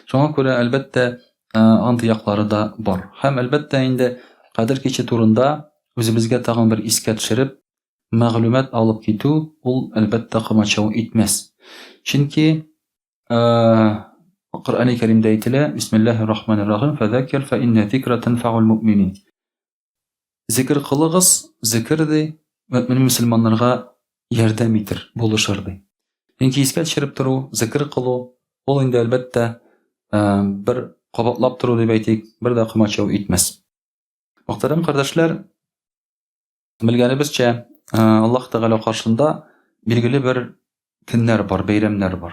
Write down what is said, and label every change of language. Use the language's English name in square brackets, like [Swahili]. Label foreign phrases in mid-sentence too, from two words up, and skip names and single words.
[Tatar] Шуңа күрә әлбәттә анты яклары да бар. Һәм әлбәттә инде Кадер киче турында үзебезгә тагын бер искә төшереп, мәгълүмат алып китү ул әлбәттә комачау итмәс. Чөнки Коръән-и Кәримдә әйтелә: [Arabic] بسم الله الرحمن الرحيم فذكر فإن الذكرى تنفع المؤمنين. [Tatar] Зикр кылыгыз, зикр ди мөэмин мөселманнарга ярдәм итер, булышыр ди. Чөнки искә төшереп тору, зикр кылу ул инде әлбәттә бер кабатлап тору дип әйтик, бер дә комачау итмәс. Мөхтәрәм кардәшләр, белгәнебезчә, Аллаһ Тәгалә каршында билгеле бер көннәр бар, бәйрәмнәр бар.